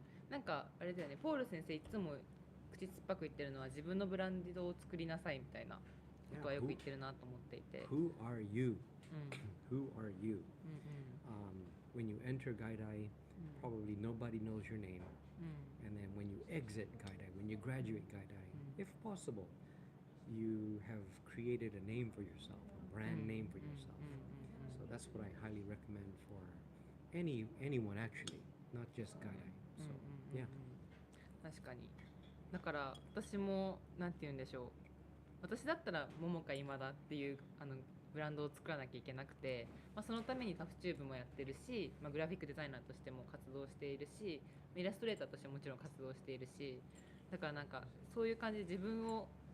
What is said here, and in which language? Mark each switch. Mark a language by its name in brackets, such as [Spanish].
[Japanese] なんかあれだよね、ポール先生いつも口酸っぱく言ってるのは自分のブランドを作りなさいみたいなことはよく言ってるなと思っていて。 [English] Who are you? Who are you? When you enter Gaidai, probably nobody knows your name. And then when you exit Gaidai, when you graduate Gaidai, if possible, you have created a name for yourself, a brand name for yourself. So that's what I highly recommend for anyone actually, not just Gaidai. So yeah. [Japanese] 確かに。だから私もなんて言うんでしょう。私だったら桃か今だっていうブランドを作らなきゃいけなくて、そのためにTufTubeもやってるし、グラフィックデザイナーとしても活動しているし、イラストレーターとしてももちろん活動しているし、だからなんかそういう感じで自分を